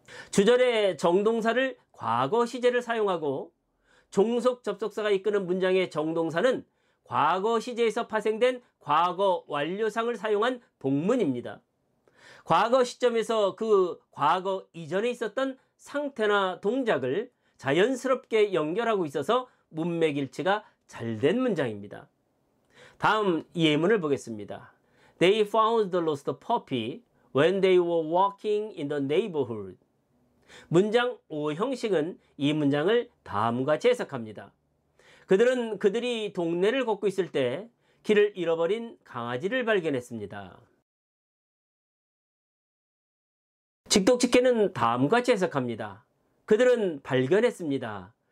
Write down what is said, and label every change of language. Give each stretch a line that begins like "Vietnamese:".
Korean: 주절의 정동사를 과거 시제를 사용하고 종속 접속사가 이끄는 문장의 정동사는 과거 시제에서 파생된 과거 완료상을 사용한 복문입니다. 과거 시점에서 그 과거 이전에 있었던 상태나 동작을 자연스럽게 연결하고 있어서 문맥일치가 잘 된 문장입니다. 다음 예문을 보겠습니다.
English: They found the lost puppy when they were walking in the neighborhood.
Korean: 문장 5 형식은 이 문장을 다음과 같이 해석합니다. 그들은 그들이 동네를 걷고 있을 때 길을 잃어버린 강아지를 발견했습니다. 직독직해는 다음과 같이 해석합니다. 그들은 발견했습니다.